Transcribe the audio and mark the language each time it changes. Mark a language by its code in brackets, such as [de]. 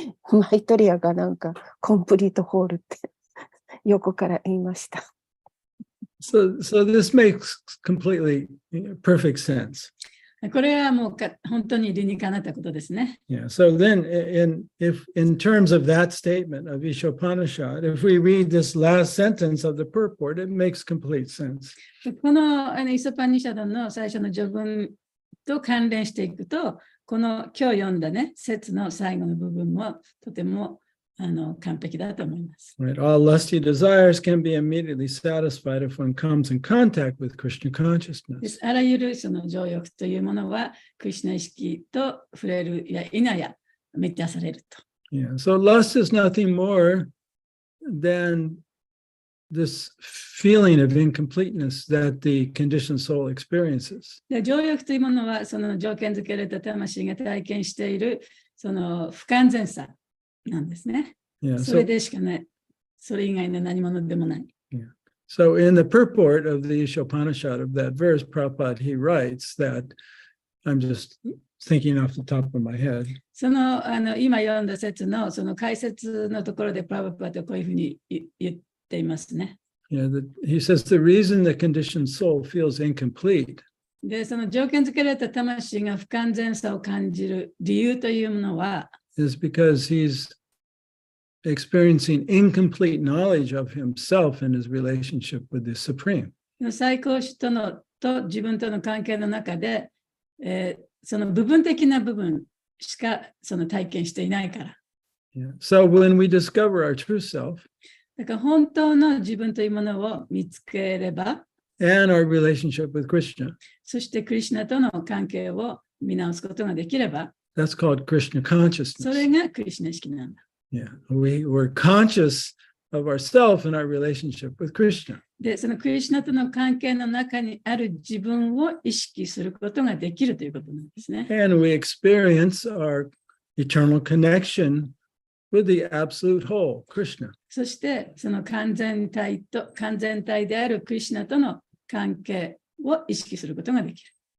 [ja] マイトリアがなんかコンプリートホールって横から言いました。 [en] So this makes completely perfect sense. [ja] これはもう本当に理にかなったことですね。 [en] Yeah. So then, in terms of that statement of Ishopanishad, if we read this last sentence of the purport, it makes complete sense. [ja] このイソパニシャドの最初の序文と関連していくと、この今日読んだね、説の最後の部分もとても完璧だと思います。 [en] Right. All lusty desires can be immediately satisfied if one comes in contact with Krishna consciousness. [ja] あらゆるその情欲というものは、クリシュナ意識と触れるや否や満たされると。 [en] Yeah. So lust is nothing more than this feeling of incompleteness that the conditioned soul experiences. [ja] で情欲というものは、その条件付けられた魂が体験しているその不完全さなんですね。 [en] Yeah. [ja] それでしかない。それ以外の何者でもない。 [en] Yeah. So in the purport of the Ishopanishad of that verse, Prabhupada, he writes that, I'm just thinking off the top of my head. [ja] その今読んだ説のその解説のところでプラブパートはこういうふうに言っていますね。 [en] Yeah, he says the reason the conditioned soul feels incomplete [ja] で、その条件付けられた魂が不完全さを感じる理由というものは、 [en] is because he's experiencing incomplete knowledge of himself and his relationship with the Supreme. [ja] 最高主と自分との関係の中で、その部分的な部分しかその体験していないから。 [en] Yeah. So when we discover our true self [ja] だから本当の自分というものを見つければ、 [en] and our relationship with Krishna, [ja] そしてクリシュナとの関係を見直すことができれば、 [en] that's called Krishna [ja] それ [en] consciousness. [ja] がクリシュナ意識なんだ。 [en] Yeah, we're conscious of ourself and our relationship with Krishna. [ja] で、そのクリシュナとの関係の中にある自分を意識することができるということなんですね。 [en] And we experience our eternal connection with the absolute whole, Krishna. [ja] そして、その完全体であるクリシュナとの関係を意識することができる。